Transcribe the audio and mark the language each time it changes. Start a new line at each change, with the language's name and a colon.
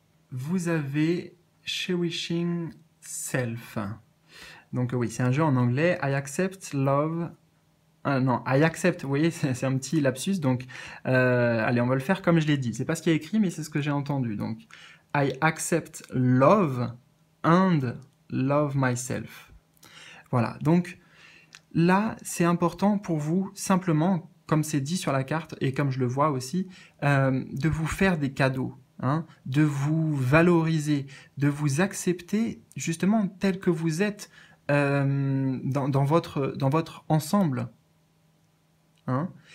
French: Vous avez Cherishing Self. Donc oui, c'est un jeu en anglais.
English: I accept love.
French: Non,
English: I accept,
French: vous voyez, c'est un petit lapsus. Donc, allez, on va le faire comme je l'ai dit. C'est pas ce qui est écrit, mais c'est ce que j'ai entendu.
English: Donc, I accept love and love myself.
French: Voilà, donc là, c'est important pour vous, simplement, comme c'est dit sur la carte, et comme je le vois aussi, de vous faire des cadeaux. Hein, de vous valoriser, de vous accepter justement tel que vous êtes dans votre ensemble. Hein.